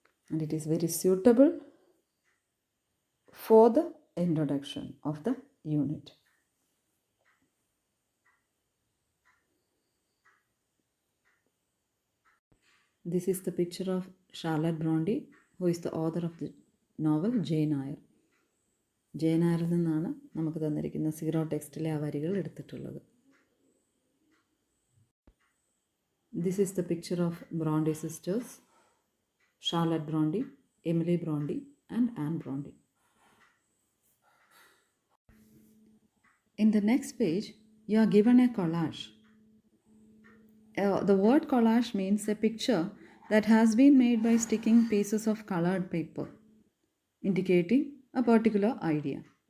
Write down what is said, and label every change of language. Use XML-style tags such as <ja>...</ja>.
<en>And it is very suitable for the introduction of the unit. This is the picture of Charlotte Brontë, who is the author of the novel Jane Eyre.</en> <ml>Jain ആരിൽ നിന്നാണ് നമുക്ക് തന്നിരിക്കുന്ന zero ടെക്സ്റ്റിലെ ആ വരികൾ എടുത്തിട്ടുള്ളത്.</ml> <en>This is the picture of Bronte sisters, Charlotte Bronte, Emily Bronte and Anne Bronte. In the next page, you are given a collage. The word collage means a picture that has been made by sticking pieces of colored paper, indicating a particular idea.</en>